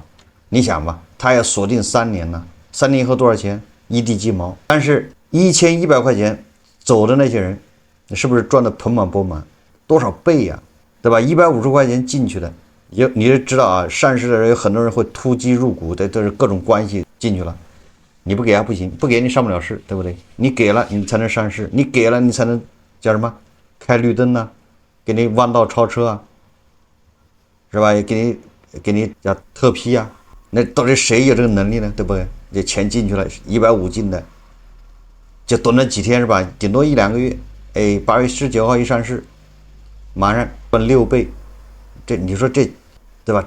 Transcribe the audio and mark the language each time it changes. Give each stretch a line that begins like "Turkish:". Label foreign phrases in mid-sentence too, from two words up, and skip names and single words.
Chinese: 你想吧，他要鎖定3年呢，3年以後多少錢？一地雞毛。但是1100塊錢走的那些人，是不是賺得盆滿缽滿？多少倍呀，對吧？150塊錢進去的，你就知道啊，上市的人有很多人會突擊入股的，都是各種關係進去了。你不給還不行，不給你上不了市，对不对？你給了你才能上市，你給了你才能叫什麼？開綠燈呢，給你彎道超車啊，是吧？也給你叫特批啊。那到底誰有這個能力呢？對不對？這錢進去了，150進的，就蹲了幾天是吧？頂多1-2個月。8月19號一上市，馬上賺6倍，你說這，對吧？